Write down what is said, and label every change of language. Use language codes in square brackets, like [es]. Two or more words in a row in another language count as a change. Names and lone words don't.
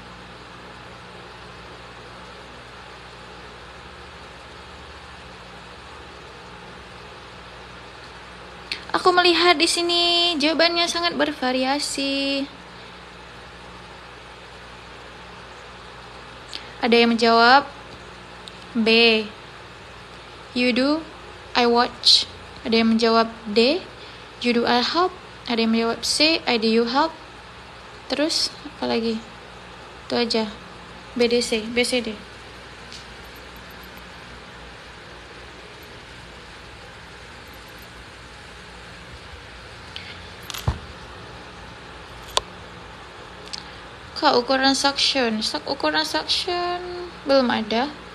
[id] Aku melihat di sini jawabannya sangat bervariasi. Ada yang menjawab B, [en] you do, I watch. [id] Ada yang menjawab D, [en] you do, I help. [id] Ada yang menjawab C, [en] I do, you help. [id] Terus apa lagi? Itu aja. BDC, BCD. Kak, ukuran suction belum ada.